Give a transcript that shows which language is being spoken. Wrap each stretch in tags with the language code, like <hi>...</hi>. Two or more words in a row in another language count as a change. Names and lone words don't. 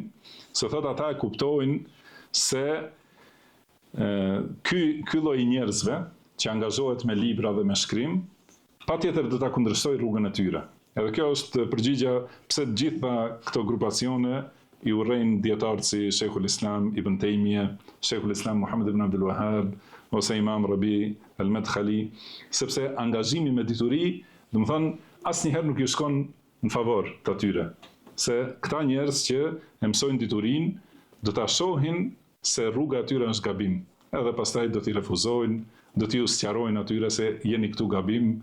<sq>Se thot ata e kuptojnë se ky lloj njerëzve që angazhohet me libra dhe me shkrim, patjetër do ta kundërshtojë rrugën e tyre. Edhe kjo është përgjigja pse të gjitha këto grupacione i urrejnë dietarë si Sheikhul Islam Ibn Taymiyah, Sheikhul Islam Muhammad ibn Abdul Wahhab, ose Imam Rabi al-Madkhali, sepse angazhimi me dituri, domethënë asnjëherë nuk ju shkon në favor të atyre. Se këta njerëz që e mësojnë diturinë, do ta shohin se rruga e tyre është gabim. Edhe pastaj do t'i refuzojnë, do t'i sqarojnë atyre se jeni këtu gabim.</sq>